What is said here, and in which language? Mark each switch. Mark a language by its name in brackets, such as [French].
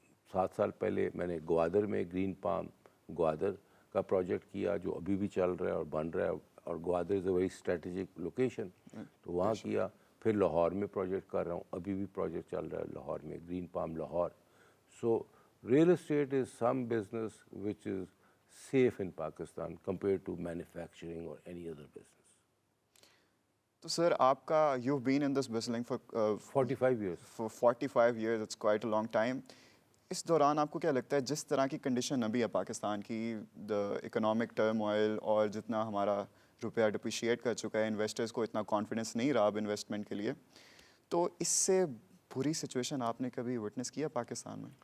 [Urdu] 7 سال پہلے میں نے گوادر میں گرین پام گوادر کا پروجیکٹ کیا، جو ابھی بھی چل رہا ہے اور بن رہا ہے، اور گوادر [English] is a very strategic location, [Urdu] تو وہاں کیا۔ پھر لاہور میں پروجیکٹ کر رہا ہوں، ابھی بھی پروجیکٹ چل رہا ہے لاہور میں، green palm Lahore. [English] So real estate is some business which is safe in Pakistan compare to manufacturing or any other business. [Urdu] تو سر آپ کا [English] You been in this business for 45 years. for 45 years, it's quite a long time. [Urdu] اس دوران آپ کو کیا لگتا ہے جس طرح کی کنڈیشن ابھی ہے پاکستان کی، [English] the economic turmoil, [Urdu] اور جتنا ہمارا روپیہ ڈپریشیٹ کر چکا ہے، انویسٹرز کو اتنا کانفیڈنس نہیں رہا اب انویسٹمنٹ کے لیے، تو اس سے بری سچویشن آپ نے کبھی وٹنس کیا پاکستان میں؟